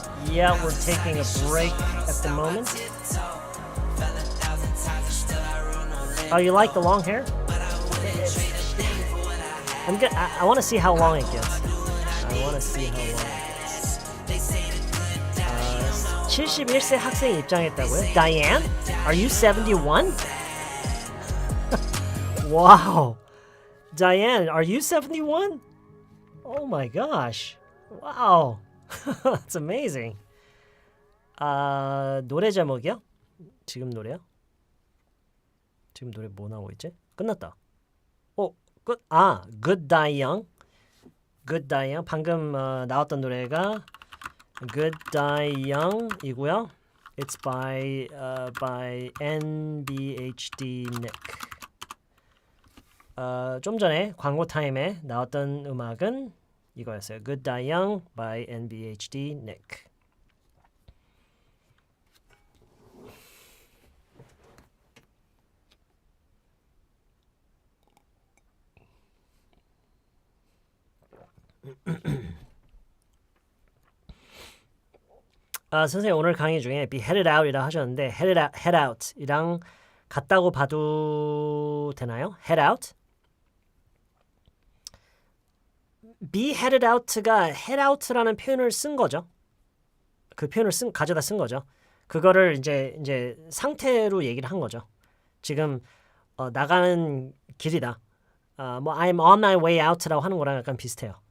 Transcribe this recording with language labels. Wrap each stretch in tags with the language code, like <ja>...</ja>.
<en>Yeah, we're taking a break at the moment. Oh, you like the long hair? I want to see how long it gets. I want to see how long it gets.</en> <ko>71세 학생이 입장했다고요?</ko> <en>Diane? Are you 71? Wow. Diane, are you 71? Oh my gosh. Wow. That's amazing.</en> <ko>노래 제목이요? 지금 노래요? 지금 노래 뭐 나오고 있지? 끝났다. 끝. Good Die Young. Good Die Young. 방금 나왔던 노래가 Good Die Young이고요.</ko> <en>It's by NBHD Nick.</en> <ko>좀 전에 광고 타임에 나왔던 음악은 이거였어요.</ko> <en>Good Die Young by NBHD Nick.</en> <ko>선생님 오늘 강의 중에 be headed out이라 하셨는데 head out이랑 같다고 봐도 되나요?</ko> <en>head out?</en> <ko>be headed out가 head out라는 표현을 쓴 거죠. 그 표현을 가져다 쓴 거죠. 그거를 이제 상태로 얘기를 한 거죠. 지금 나가는 길이다. 뭐</ko> <en>I'm on my way out</en> <ko>라고 하는 거랑 약간 비슷해요.</ko>